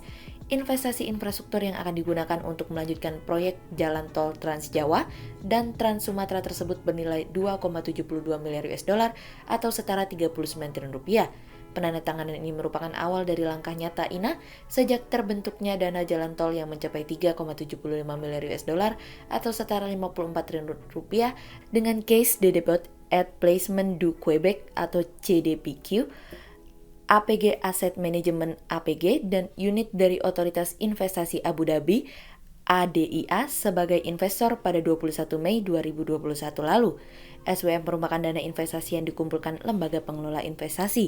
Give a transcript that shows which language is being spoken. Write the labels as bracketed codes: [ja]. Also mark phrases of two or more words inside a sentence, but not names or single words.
[id] Investasi infrastruktur yang akan digunakan untuk melanjutkan proyek jalan tol Trans Jawa dan Trans Sumatera tersebut bernilai 2,72 miliar [en] US dollar [id] atau setara 39 triliun rupiah. Penandatanganan ini merupakan awal dari langkah nyata INA sejak terbentuknya dana jalan tol yang mencapai 3,75 miliar [en] US dollar [id] atau setara 54 triliun rupiah dengan Caisse de dépôt et placement du Québec atau CDPQ, APG Asset Management APG, dan unit dari Otoritas Investasi Abu Dhabi ADIA sebagai investor pada 21 Mei 2021 lalu. SWF merupakan dana investasi yang dikumpulkan lembaga pengelola investasi.